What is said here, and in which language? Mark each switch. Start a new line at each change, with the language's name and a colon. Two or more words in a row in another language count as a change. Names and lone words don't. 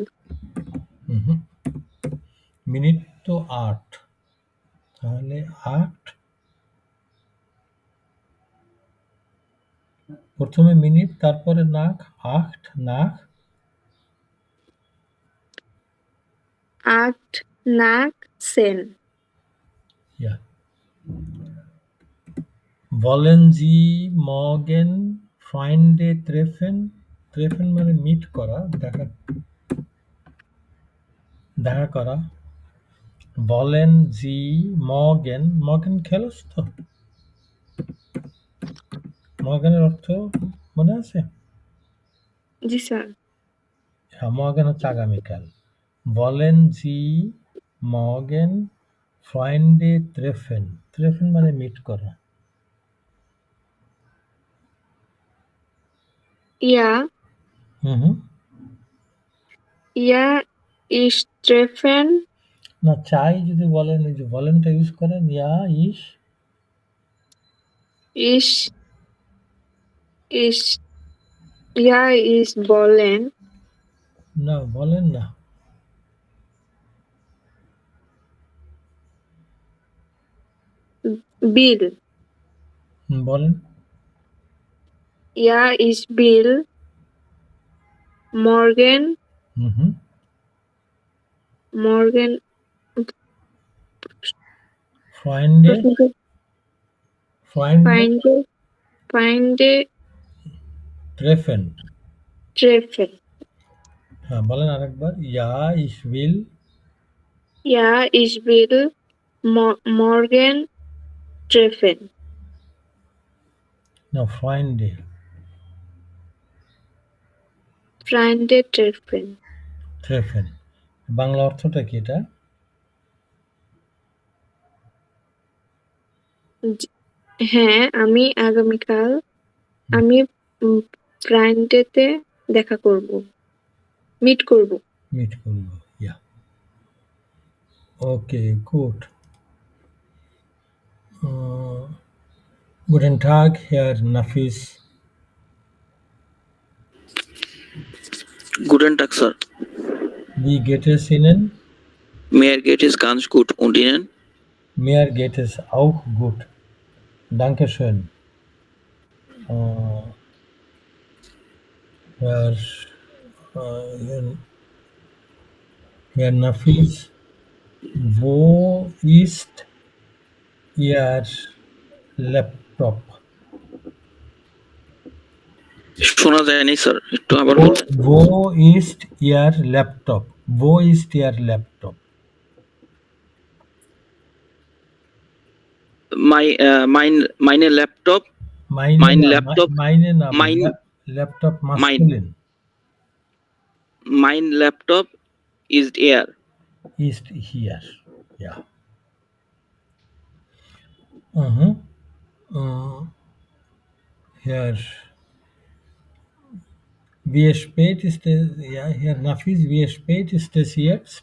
Bangla: mhm, মিনিট তো 8, তাহলে 8 প্রথমে মিনিট, তারপরে নাক, 8 নাক,
German: 8 nach 10. ja. Wollen Sie morgen Freunde treffen?
Bangla: Treffen মানে মিট করা, দেখা করা।
German: Wollen Sie morgen
Bangla: খেলোস তো? মর্গানের অর্থ মনে আছে? জি স্যার। হ্যাঁ, মর্গান হচ্ছে আগামীকাল।
German: Wollen Sie morgen Freunde treffen?
Bangla: Treffen মানে মিট করা।
German: Ja, হুম। ja, ich treffen,
Bangla: না, চাই যদি বলেন, ওই যে বলেনটা ইউজ করেন,
German: ja ich. ich, ich, ja, ich wollen,
Bangla: না, বলেন না।
German: will,
Bangla: বলেন।
German: ja, ich will morgen, হুম। morgen Freunde, Freunde Feinde, Feinde treffen. treffen.
Bangla: হ্যাঁ, বলেন আরেকবার।
German: Ja, ich will Ja, ich will morgen treffen. না Freunde, Freunde treffen. treffen.
Bangla: বাংলা অর্থটা কি এটা? হ্যাঁ, আমি আগামীকাল আমি ফ্রাইডেতে দেখা করব। মিট করব। মিট করব।
German: Ja. Okay, gut. Guten Tag, Herr Nafis. Guten Tag, Sir. Wie geht es Ihnen? Mir geht es ganz gut. Und Ihnen? Mir geht es auch gut. Dankeschön. Herr, Herr Nafis, wo ist Ihr Laptop?
Bangla: শোনা যায়নি স্যার, একটু আবার বলুন।
German: Wo ist Ihr Laptop? Wo ist Ihr Laptop? Meine Laptop, Meine, mein na, Laptop, meine na, mein, Laptop masculine mein Laptop
English: is here.
German: ist hier. Ja. Mhm. Herr, wie spät ist es? Ja, Herr Nafis, wie spät ist es jetzt?